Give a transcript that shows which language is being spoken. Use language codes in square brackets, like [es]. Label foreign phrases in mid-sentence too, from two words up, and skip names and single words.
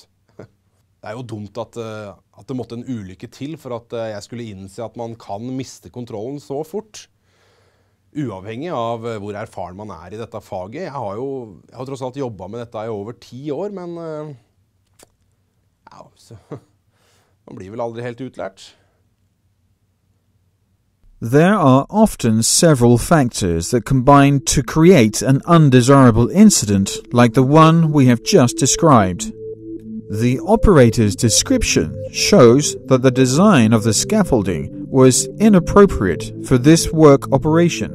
[no] Det er jo dumt at det måtte en ulykke til for at jeg skulle innse at man kan miste kontrollen så fort. Uavhengig av hvor erfaren man er i dette faget. Jeg har tross alt jobbet med dette i over 10 år, men ja, man blir vel aldri helt utlært. [en] There are often several factors that combine to create an undesirable incident like the one we have just described. The operator's description shows that the design of the scaffolding was inappropriate for this work operation.